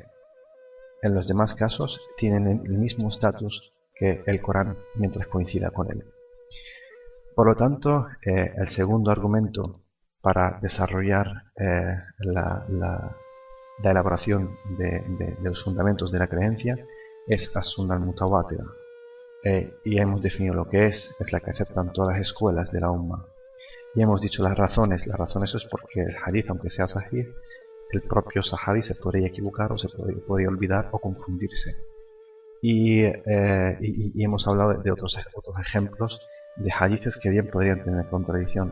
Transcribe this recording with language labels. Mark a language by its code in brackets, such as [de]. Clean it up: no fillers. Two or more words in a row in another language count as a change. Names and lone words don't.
[es] En los demás casos tienen el mismo estatus que el Corán mientras coincida con él. Por lo tanto, el segundo argumento para desarrollar la elaboración de los fundamentos de la creencia es [ar] السنة المتواترة. [es] Y hemos definido lo que es la que aceptan todas las escuelas de la Umma. Y hemos dicho las razones es porque el hadith, aunque sea sahih, el propio sahabi se podría equivocar o se podría olvidar o confundirse. Y hemos hablado de otros ejemplos de hadiths que bien podrían tener contradicción.